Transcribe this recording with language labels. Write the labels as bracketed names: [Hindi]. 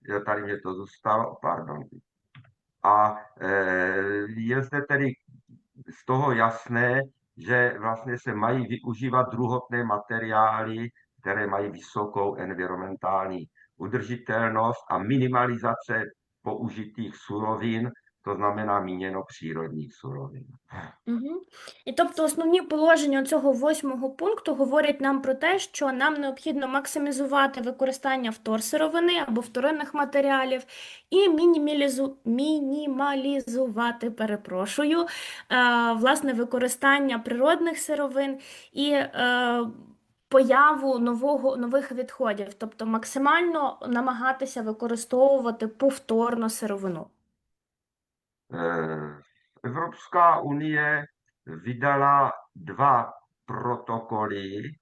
[Czech] Tady mě to zůstalo, pardon. A je zde tedy z toho jasné, že vlastně se mají využívat druhotné materiály, které mají vysokou environmentální udržitelnost a minimalizace použitých surovin, to znamená míněno přírodních surovin. Угу. [Ukrainian] І тобто основні положення цього 8-го пункту говорять нам про те, що нам необхідно максимізувати використання вторсировини або вторинних матеріалів і мінімалізувати, перепрошую, власне, використання природних сировин і появу нових відходів, тобто максимально намагатися використовувати повторно сировину. [Czech] Evropská unie vydala 2 protokoly.